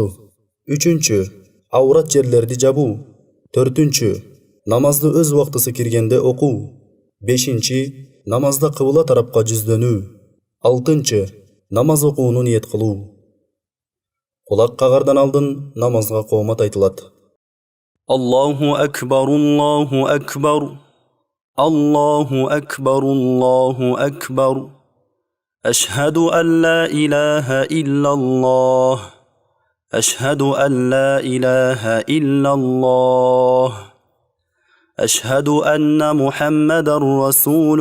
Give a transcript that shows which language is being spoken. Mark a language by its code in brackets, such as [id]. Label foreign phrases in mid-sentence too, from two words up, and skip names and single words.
[ky] Үчүнчү, аурат жерлерди жабуу. Төртүнчү, намазды өз убактысы киргенде окуу. Бешинчи, намазда кыбла тарапка жүздөнүү. Алтынчы, намаз окууну ниет кылуу. Кулак кагардан алдын намазга коомат айтылат. [ar] الله أكبر الله أكبر الله أكبر الله أكبر أشهد أن لا إله إلا الله أشهد أن لا إله إلا الله أشهد أن محمد رسول